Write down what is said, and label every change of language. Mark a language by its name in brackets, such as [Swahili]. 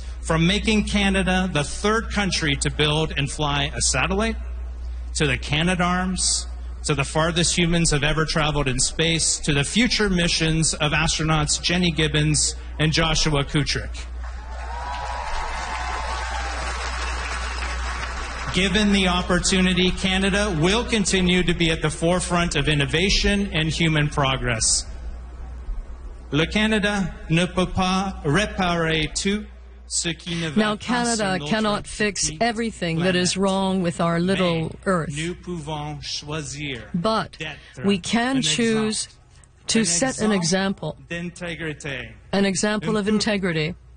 [English] From making Canada the third country to build and fly a satellite, to the Canadarms, to the farthest humans have ever traveled in space, to the future missions of astronauts Jenny Gibbons and Joshua Kutrick. Given the opportunity, Canada will continue to be at the forefront of innovation and human progress. [French] Le Canada ne peut pas réparer tout ce qui ne va pas. [English] Now, Canada cannot fix everything that is wrong with our little Earth. [French] Nous pouvons choisir. [English] But we can choose to set an example. An example of integrity.